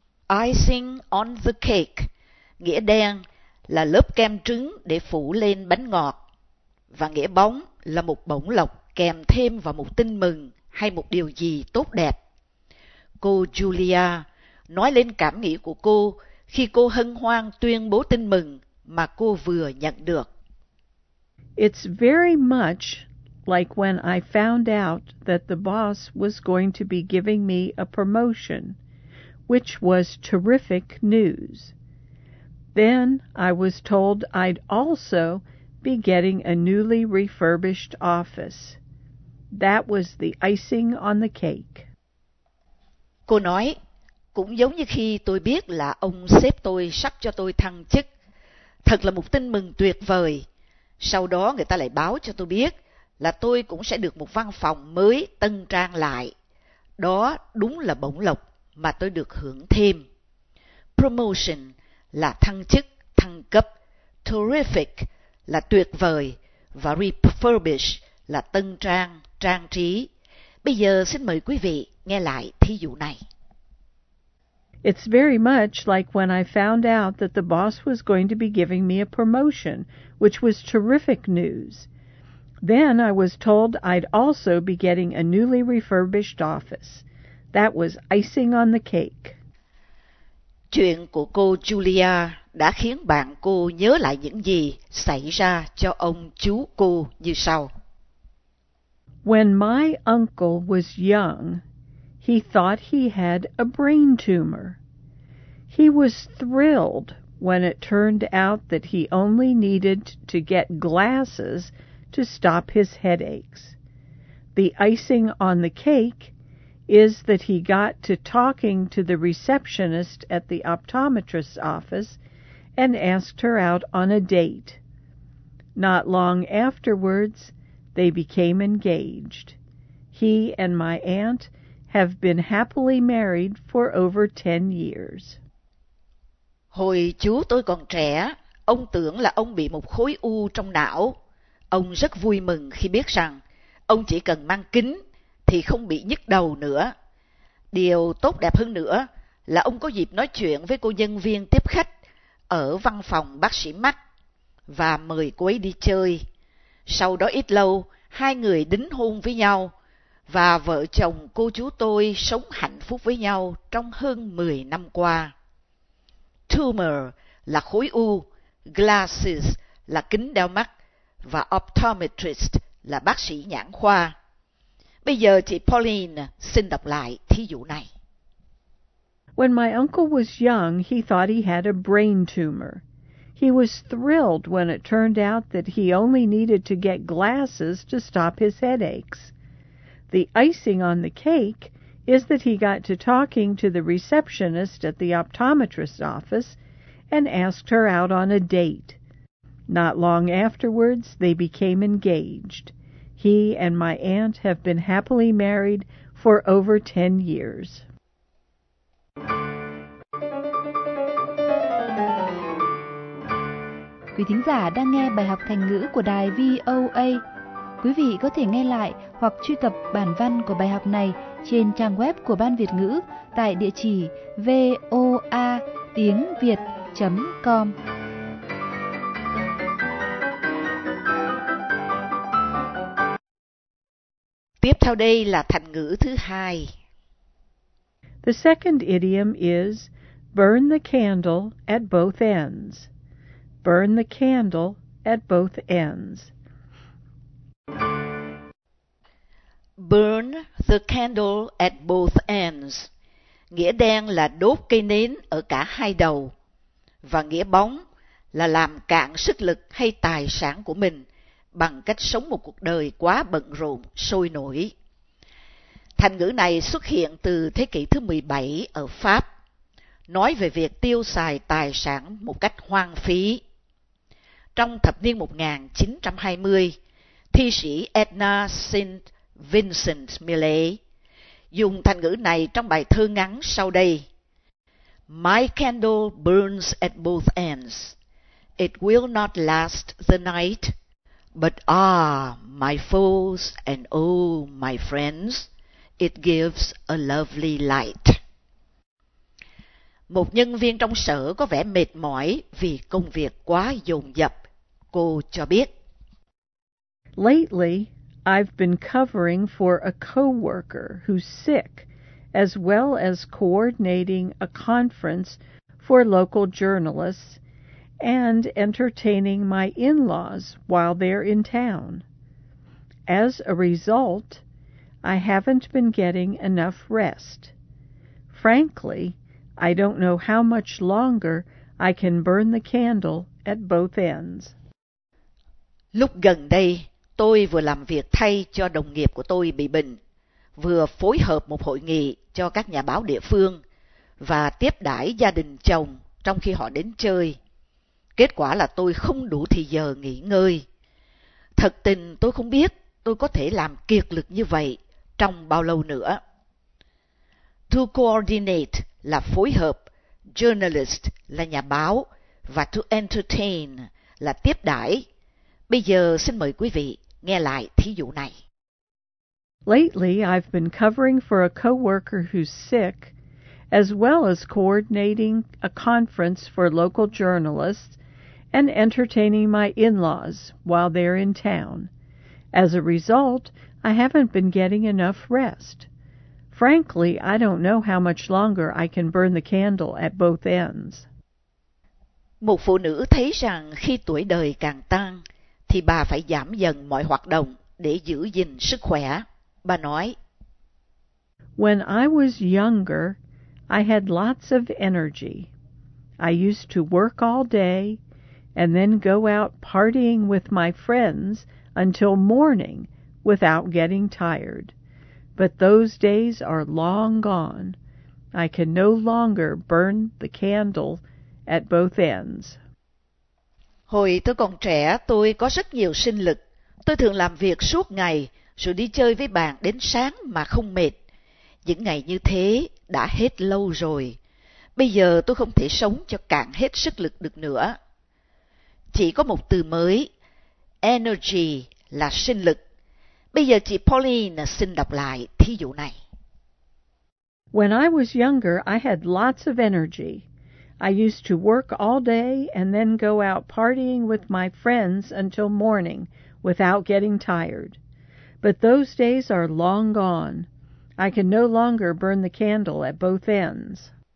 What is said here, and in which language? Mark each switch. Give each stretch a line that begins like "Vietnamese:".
English: Icing on the cake,
Vietnamese: nghĩa đen là lớp kem trứng để phủ lên bánh ngọt, và nghĩa bóng là một bổng lộc kèm thêm vào một tin mừng hay một điều gì tốt đẹp. Cô Julia nói lên cảm nghĩ của cô khi cô hân hoan tuyên bố tin mừng mà cô vừa nhận được.
English: It's very much like when I found out that the boss was going to be giving me a promotion, which was terrific news. Then I was told I'd also be getting a newly refurbished office. That was the icing on the cake.
Vietnamese: Cô nói, cũng giống như khi tôi biết là ông sếp tôi sắp cho tôi thăng chức. Thật là một tin mừng tuyệt vời. Sau đó người ta lại báo cho tôi biết là tôi cũng sẽ được một văn phòng mới tân trang lại. Đó đúng là bổng lộc mà tôi được hưởng thêm. Promotion là thăng chức, thăng cấp. Terrific là tuyệt vời. Và refurbish là tân trang, trang trí. Bây giờ xin mời quý vị nghe lại thí dụ này.
English: It's very much like when I found out that the boss was going to be giving me a promotion, which was terrific news. Then I was told I'd also be getting a newly refurbished office. That was icing on the cake.
Vietnamese: Chuyện của cô Julia đã khiến bạn cô nhớ lại những gì xảy ra cho ông chú cô như sau.
English: When my uncle was young, he thought he had a brain tumor. He was thrilled when it turned out that he only needed to get glasses to stop his headaches. The icing on the cake is that he got to talking to the receptionist at the optometrist's office and asked her out on a date. Not long afterwards, they became engaged. He and my aunt have been happily married for over 10 years.
Vietnamese: Hồi chú tôi còn trẻ, ông tưởng là ông bị một khối u trong não. Ông rất vui mừng khi biết rằng ông chỉ cần mang kính thì không bị nhức đầu nữa. Điều tốt đẹp hơn nữa là ông có dịp nói chuyện với cô nhân viên tiếp khách ở văn phòng bác sĩ mắt và mời cô ấy đi chơi. Sau đó ít lâu, hai người đính hôn với nhau và vợ chồng cô chú tôi sống hạnh phúc với nhau trong hơn 10 năm qua. Tumor là khối u, glasses là kính đeo mắt và optometrist là bác sĩ nhãn khoa. Bây giờ chị Pauline xin đọc lại thí dụ này.
English: When my uncle was young, he thought he had a brain tumor. He was thrilled when it turned out that he only needed to get glasses to stop his headaches. The icing on the cake is that he got to talking to the receptionist at the optometrist's office and asked her out on a date. Not long afterwards, they became engaged. He and my aunt have been happily married for over 10 years.
Vietnamese: Quý thính giả đang nghe bài học thành ngữ của đài VOA. Quý vị có thể nghe lại hoặc truy cập bản văn của bài học này trên trang web của Ban Việt ngữ tại địa chỉ voatiengviet.com. Tiếp theo đây là thành ngữ thứ hai.
English: The second idiom is burn the candle at both ends. Burn the candle at both ends. Burn the candle at both ends.
Vietnamese: Nghĩa đen là đốt cây nến ở cả hai đầu. Và nghĩa bóng là làm cạn sức lực hay tài sản của mình bằng cách sống một cuộc đời quá bận rộn, sôi nổi. Thành ngữ này xuất hiện từ thế kỷ thứ 17 ở Pháp, nói về việc tiêu xài tài sản một cách hoang phí. Trong thập niên 1920, thi sĩ Edna St. Vincent Millay dùng thành ngữ này trong bài thơ ngắn sau đây.
English: My candle burns at both ends. It will not last the night. But ah, my foes and oh, my friends, it gives a lovely light.
Vietnamese: Một nhân viên trong sở có vẻ mệt mỏi vì công việc quá dồn dập. Cô cho biết.
English: Lately, I've been covering for a coworker who's sick, as well as coordinating a conference for local journalists and entertaining my in-laws while they're in town. As a result, I haven't been getting enough rest. Frankly, I don't know how much longer I can burn the candle at both ends.
Vietnamese: Lúc gần đây, tôi vừa làm việc thay cho đồng nghiệp của tôi bị bệnh, vừa phối hợp một hội nghị cho các nhà báo địa phương và tiếp đãi gia đình chồng trong khi họ đến chơi. Kết quả là tôi không đủ thời giờ nghỉ ngơi. Thật tình tôi không biết tôi có thể làm kiệt lực như vậy trong bao lâu nữa. To coordinate là phối hợp, journalist là nhà báo và to entertain là tiếp đãi. Bây giờ xin mời quý vị nghe lại thí dụ này.
English: Lately, I've been covering for a coworker who's sick, as well as coordinating a conference for local journalists and entertaining my in-laws while they're in town. As a result, I haven't been getting enough rest. Frankly, I don't know how much longer I can burn the candle at both ends.
Vietnamese: Một phụ nữ thấy rằng khi tuổi đời càng tăng, thì bà phải giảm dần mọi hoạt động để giữ gìn sức khỏe. Bà nói,
English: When I was younger, I had lots of energy. I used to work all day and then go out partying with my friends until morning without getting tired. But those days are long gone. I can no longer burn the candle at both ends.
Vietnamese: Hồi tôi còn trẻ, tôi có rất nhiều sinh lực. Tôi thường làm việc suốt ngày, rồi đi chơi với bạn đến sáng mà không mệt. Những ngày như thế đã hết lâu rồi. Bây giờ tôi không thể sống cho cạn hết sức lực được nữa. Chỉ có một từ mới, energy là sinh lực. Bây giờ chị Pauline xin đọc lại thí dụ này.
English: When I was younger, I had lots of energy. I used to work all day and then go out partying with my friends until morning without getting tired. But those days are long gone. I can no longer burn the candle at both ends.